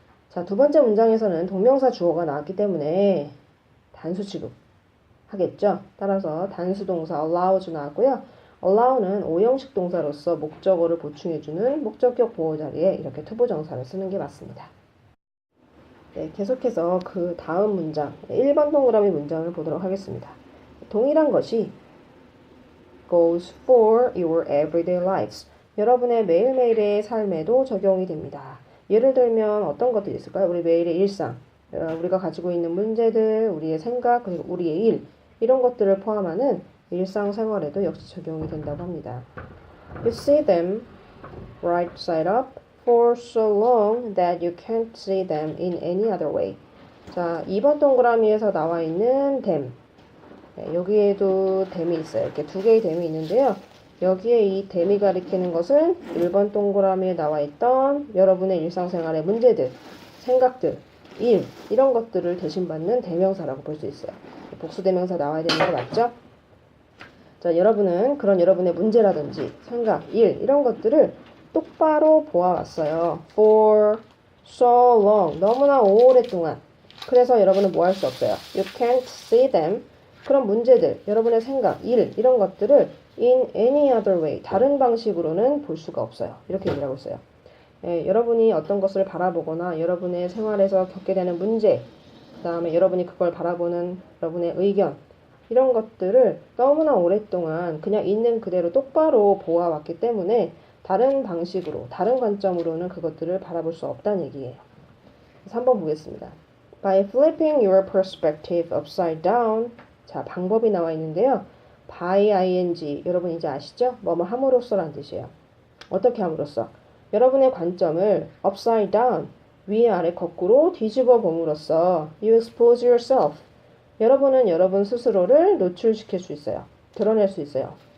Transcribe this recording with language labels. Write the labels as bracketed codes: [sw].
[ko] 자, 두 번째 문장에서는 동명사 주어가 나왔기 때문에 단수 취급하겠죠. 따라서 단수 동사 allows 나왔고요. allow는 오형식 동사로서 목적어를 보충해주는 목적격 보호 자리에 이렇게 투부정사를 쓰는 게 맞습니다. 네, 계속해서 그 다음 문장, 1번 동그라미 문장을 보도록 하겠습니다. 동일한 것이 [en] goes for your everyday lives. [ko] 여러분의 매일매일의 삶에도 적용이 됩니다. 예를 들면 어떤 것들이 있을까요? 우리 매일의 일상, 우리가 가지고 있는 문제들, 우리의 생각, 그리고 우리의 일, 이런 것들을 포함하는 일상생활에도 역시 적용이 된다고 합니다. [en] You see them right side up for so long that you can't see them in any other way. [ko] 자, 2번 동그라미에서 나와 있는 them. 네, 여기에도 them이 있어요. 이렇게 두 개의 them이 있는데요. 여기에 이 them이 가리키는 것은 1번 동그라미에 나와 있던 여러분의 일상생활의 문제들, 생각들, 일, 이런 것들을 대신받는 대명사라고 볼 수 있어요. 복수 대명사 나와야 되는 거 맞죠? 자, 여러분은 그런 여러분의 문제라든지 생각, 일, 이런 것들을 똑바로 보아왔어요. [en] For so long. [ko] 너무나 오랫동안. 그래서 여러분은 뭐 할 수 없어요. [en] You can't see them. [ko] 그런 문제들, 여러분의 생각, 일, 이런 것들을 [en] in any other way. [ko] 다른 방식으로는 볼 수가 없어요. 이렇게 얘기를 하고 있어요. 여러분이 어떤 것을 바라보거나 여러분의 생활에서 겪게 되는 문제, 그 다음에 여러분이 그걸 바라보는 여러분의 의견, 이런 것들을 너무나 오랫동안 그냥 있는 그대로 똑바로 보아왔기 때문에 다른 방식으로, 다른 관점으로는 그것들을 바라볼 수 없다는 얘기예요. 3번 보겠습니다. [en] By flipping your perspective upside down. [ko] 자, 방법이 나와 있는데요. by ing, 여러분 이제 아시죠? 뭐뭐 함으로써라는 뜻이에요. 어떻게 함으로써? 여러분의 관점을 [en] upside down, [ko] 위아래 거꾸로 뒤집어 봄으로써 [en] you expose yourself. [ko] 여러분은 여러분 스스로를 노출시킬 수 있어요. 드러낼 수 있어요.